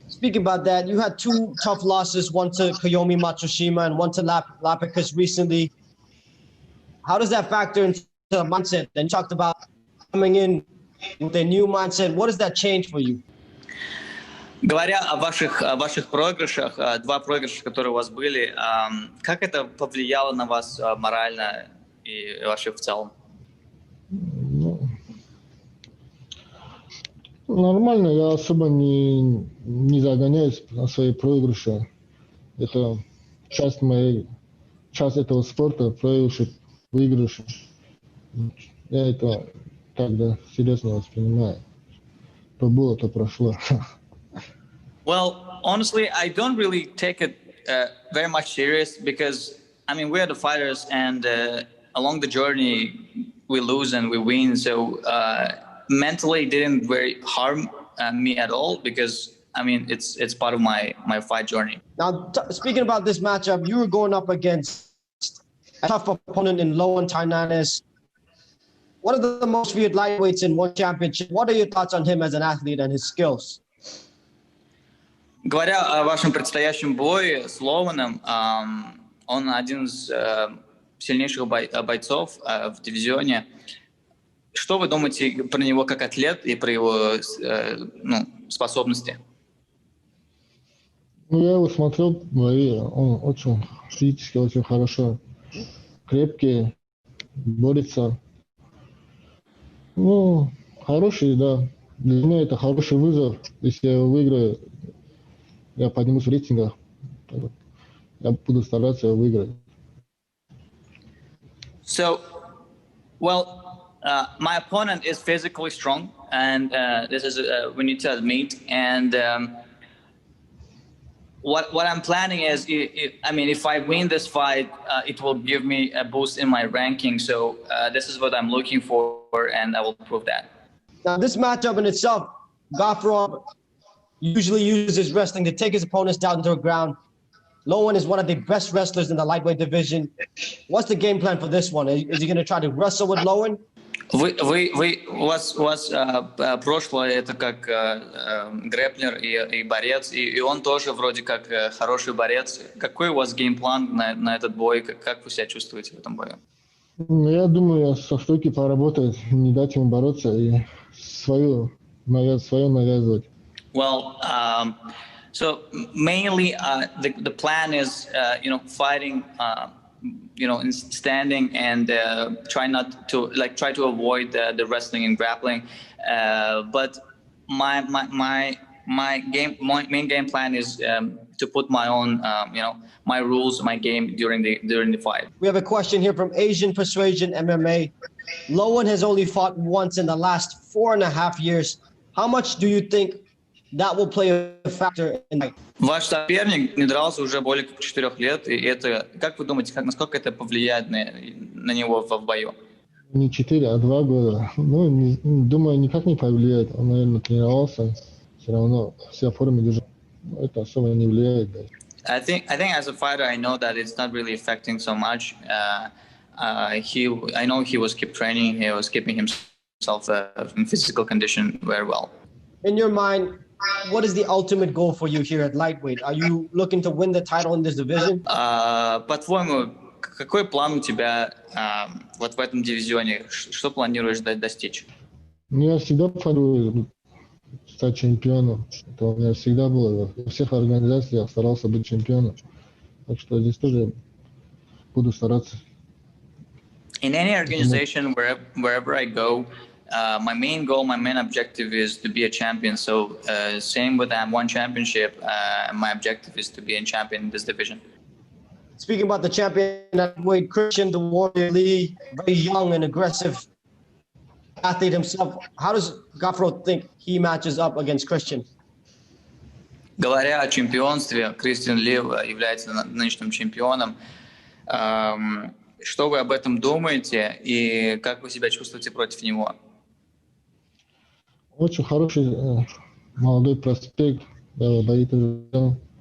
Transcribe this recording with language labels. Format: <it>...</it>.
<en>Speaking about that, you had two tough losses, one to Kiyomi Matsushima and one to Lapicus recently. How does that factor into the mindset? And you talked about coming in with a new mindset. What does that change for you?</en> <ru>Говоря о ваших проигрышах, два проигрыша, которые у вас были, как это повлияло на вас морально и вообще в целом? Нормально, я особо не загоняюсь на свои проигрыши. Это часть этого спорта, проигрыши, выигрыши. Я это тогда серьезно воспринимаю. То было, то прошло.</ru> <en>Well, honestly, I don't really take it very much serious because, I mean, we are the fighters, and along the journey, we lose and we win. So mentally, it didn't very harm me at all because, I mean, it's part of my fight journey. Now, speaking about this matchup, you were going up against a tough opponent in Lowen Tynanes. One of the most feared lightweights in one championship. What are your thoughts on him as an athlete and his skills?</en> <ru>Говоря о вашем предстоящем бое с Лоуэном, он один из сильнейших бойцов в дивизионе. Что вы думаете про него как атлет и про его способности? Ну, я его смотрел, он очень физически, очень хорошо, крепкий, борется. Ну, хороший, да. Для меня это хороший вызов. Если я его выиграю, я поднимусь в рейтингах. Я буду стараться его выиграть.</ru> <en>So, well, my opponent is physically strong, and this is we need to admit. And what I'm planning is, if I win this fight, it will give me a boost in my ranking. So this is what I'm looking for, and I will prove that. Now, this matchup in itself, Gafurov usually uses wrestling to take his opponents down to the ground. Lowen is one of the best wrestlers in the lightweight division. What's the game plan for this one? Is he going to try to wrestle with Lowen?</en> <ru>У вас прошлое это как грэплер и борец, и он тоже вроде как хороший борец. Какой у вас геймплан на этот бой? Как вы себя чувствуете в этом бою? Ну, я думаю, со стойки поработать, не дать ему бороться и свое навязывать.</ru> <en>Well, so mainly the plan is fighting, in standing and try to avoid the wrestling and grappling. But my main game plan is to put my own my rules, my game during the fight. We have a question here from Asian Persuasion MMA. Lowen has only fought once in the last 4.5 years. How much do you think that will play a factor in the fight?</en> <ru>Ваш соперник не дрался уже более 4 лет, и это, как вы думаете, насколько это повлияет на него в бою? Не 4, а 2 года. Ну, думаю, никак не повлияет. Он, наверное, тренировался. Все равно вся форма держит. Это особо не влияет. Да.</ru> <en>I think as a fighter, I know that it's not really affecting so much. I know he was keep training. He was keeping himself in physical condition very well. In your mind, what is the ultimate goal for you here at lightweight? Are you looking to win the title in this division?</en> <ru>По-твоему, какой план у тебя вот в этом дивизионе? Что планируешь достичь? Ну, я всегда планирую стать чемпионом. Это у меня всегда было. Во всех организациях я старался быть чемпионом. Так что здесь тоже буду стараться.</ru> <en>In any organization, wherever I go, my main goal, my main objective is to be a champion. So same with that one championship, my objective is to be a champion in this division. Speaking about the champion at weight, Christian the Warrior Lee, very young and aggressive athlete himself. How does Gafurov think he matches up against Christian?</en> <ru>Говоря о чемпионстве, Кристиан Ли является нынешним чемпионом. Что вы об этом думаете и как вы себя чувствуете против него? Очень хороший молодой проспект, боит уже.</ru>